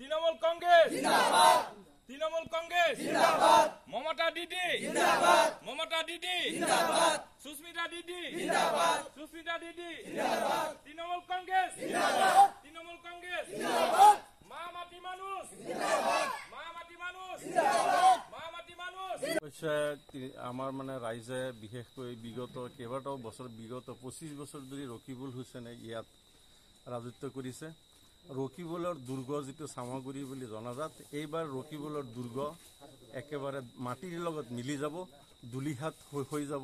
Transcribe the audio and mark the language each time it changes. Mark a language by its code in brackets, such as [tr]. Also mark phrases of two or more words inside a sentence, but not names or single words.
[bn] তৃণমূল কংগ্রেস জিন্দাবাদ, তৃণমূল কংগ্রেস জিন্দাবাদ, মমতা দিদি জিন্দাবাদ, মমতা দিদি জিন্দাবাদ, সুস্মিতা দিদি জিন্দাবাদ, সুস্মিতা দিদি জিন্দাবাদ, তৃণমূল কংগ্রেস জিন্দাবাদ, তৃণমূল কংগ্রেস জিন্দাবাদ, মা মাটি মানুষ জিন্দাবাদ, মা মাটি মানুষ জিন্দাবাদ, মা মাটি মানুষ। [as] আমাৰ মানে ৰাইজে বিশেষকৈ বিগত কেইবাটাও বছৰ বিগত 25 বছৰ ধৰি ৰকিবুল হুছেইনে ইয়াত ৰাজত্ব কৰিছে। ৰকিবুলৰ দুৰ্গ যিটো চামগুৰি বুলি জনাজাত, এইবাৰ ৰকিবুলৰ দুৰ্গ একেবাৰে মাটিৰ লগত মিলি যাব, দুলিহাত হৈ যাব।